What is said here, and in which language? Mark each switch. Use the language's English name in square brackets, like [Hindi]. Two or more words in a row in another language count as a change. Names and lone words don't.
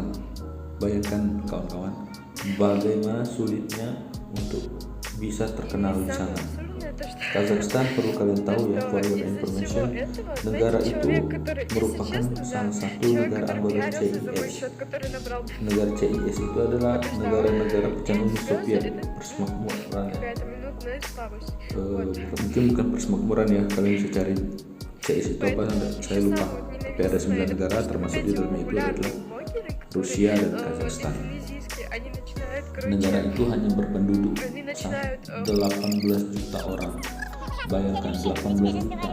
[Indonesian] Bayangkan kawan-kawan, bagaimana sulitnya untuk bisa terkenal di [Russian] Самое [Indonesian] sana. [Russian] абсурдное то, что [Indonesian] Kazakhstan perlu kalian tahu ya, [Russian] что [English] for your [Russian] из-за [English] information, [Russian] всего этого, [Indonesian] negara [Russian] знаете, [Indonesian] itu [Russian] человек, который, если [Indonesian] merupakan [Russian] честно, да, [Indonesian] salah satu [Russian] человек, [Indonesian] negara [Russian] который [Indonesian] anggota [Russian] пиарился за мой [Indonesian] CIS. [Russian] счет, который набрал [Indonesian] Negara CIS itu adalah negara-negara pecahan Uni Soviet, [Russian] это [Indonesian] persemakmuran ya. [Russian] какая-то минутная слабость. Вот. [Indonesian] Mungkin bukan persemakmuran ya, kalian bisa cari CIS itu apa, saya lupa. Tapi ada 9 negara, termasuk di dalamnya itu adalah Rusia dan Kazakhstan. Negara itu hanya berpenduduk 18 juta orang. Bayangkan 18 juta.